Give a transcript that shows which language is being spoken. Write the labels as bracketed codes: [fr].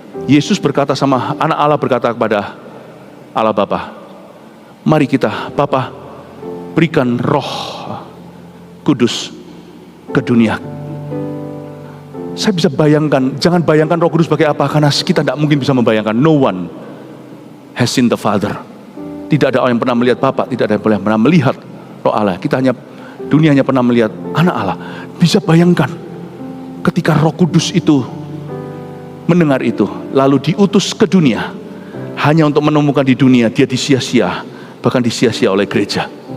[id] Yesus berkata sama anak Allah, berkata kepada Allah Bapa, mari kita, Bapa, berikan Roh Kudus ke dunia. Saya bisa bayangkan, jangan bayangkan Roh Kudus sebagai apa, karena kita tidak mungkin bisa membayangkan. [en] No one has seen the Father. [id] Tidak ada orang yang pernah melihat Bapa, tidak ada yang pernah melihat Roh Allah. Dunia hanya pernah melihat anak Allah. Bisa bayangkan ketika Roh Kudus itu mendengar itu, lalu diutus ke dunia, hanya untuk menemukan di dunia dia disia-sia, bahkan disia-sia oleh gereja.